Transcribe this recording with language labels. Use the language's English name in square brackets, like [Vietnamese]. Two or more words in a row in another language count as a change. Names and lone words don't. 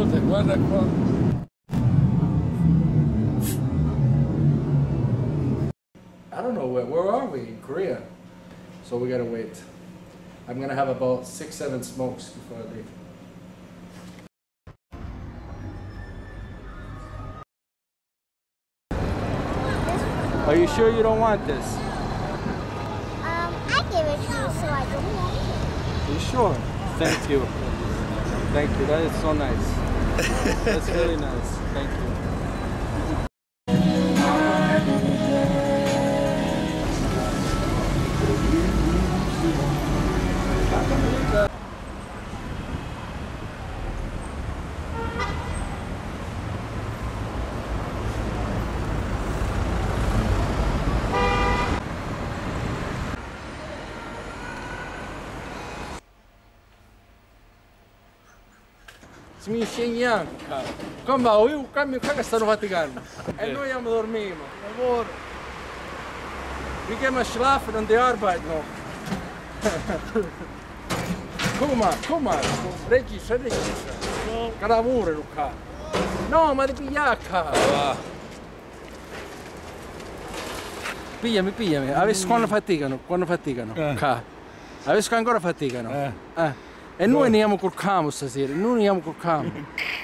[Italian] Guarda qua. [English] I don't know where are we? In Korea. So we gotta wait. I'm gonna have about 6-7 smokes before I leave. Are you sure you don't want this? I gave it to you, so I don't want it. Are you sure? Thank you. Thank you. That is so nice. That's really nice. Thank you. [Italian] Si mi insegna, come va? Io cambio qua che stanno faticando e noi andiamo a dormire. Lavoro. [German] Wir gehen mal schlafen und die Arbeit noch. Guck mal, regista. [Italian] Che lavoro, Luca. No, ma devi pigliare. Pigliami. Adesso quando faticano. Adesso ancora faticano. E noi andiamo col camo stasera,